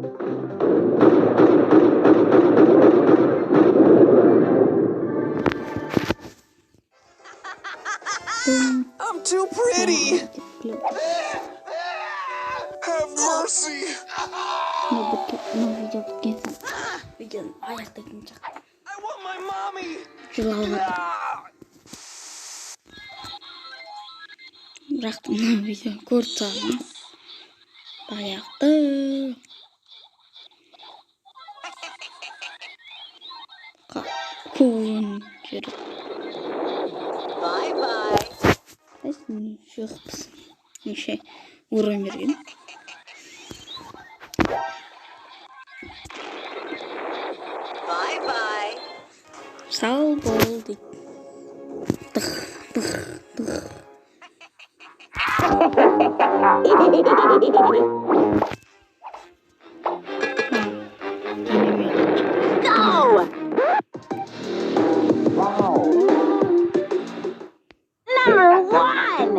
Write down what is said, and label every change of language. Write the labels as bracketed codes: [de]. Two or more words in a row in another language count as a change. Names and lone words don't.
[en] I'm too pretty. Have mercy. I want my mommy. [kk] Бірақ мына видео көріп тұрмын. Баяқты. Күн жүріп. [en] Bye bye. [kk] Жоқпыз. Неше урон берген. [en] Bye bye. [kk] Сау бол дейді. Дық, дық, дық. [en] Go! Number 1!